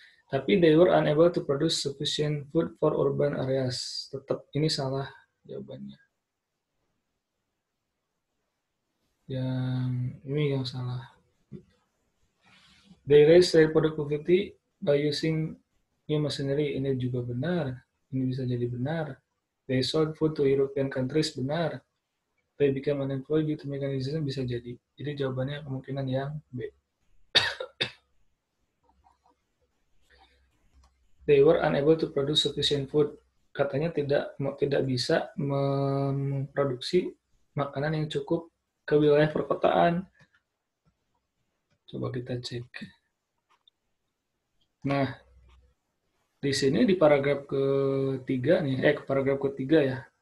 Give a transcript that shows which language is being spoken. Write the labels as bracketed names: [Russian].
[Indonesian] Tapi [English] they were unable to produce sufficient food for urban areas. [Indonesian] Tetap ini salah jawabannya. Yang ini yang salah. [English] They raise their productivity by using new machinery. [Indonesian] Ini juga benar. Ini bisa jadi benar. [English] They sold food to European countries. [Indonesian] Benar. [English] They became unemployed due to mechanization. [Indonesian] Bisa jadi. Jadi jawabannya kemungkinan yang B. [English] They were unable to produce sufficient food. [Indonesian] Katanya tidak bisa memproduksi makanan yang cukup ke wilayah perkotaan. Coba kita cek. Nah, di sini di paragraf ketiga nih, paragraf ketiga ya.